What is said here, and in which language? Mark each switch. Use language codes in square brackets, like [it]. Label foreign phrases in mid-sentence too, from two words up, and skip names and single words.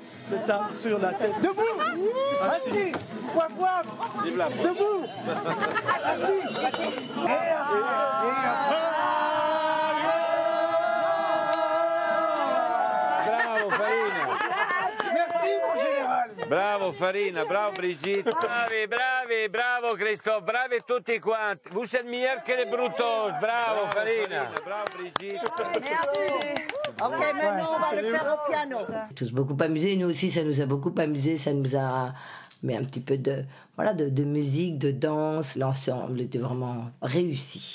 [fr] le tape sur la tête. Debout. Assis. Waf. Debout. Assis. Bravo Farina. Merci mon général. [it] Bravo Farina, bravo Brigitte. Bravi, bravo Christophe, bravi tutti quanti. [fr] Vous êtes meilleurs que les brutos. Bravo Farina. Bravo Brigitte. Merci. Ok, maintenant on va le faire au piano. Tous beaucoup amusés, nous aussi ça nous a beaucoup amusés, ça nous a mis un petit peu de musique, de danse. L'ensemble était vraiment réussi.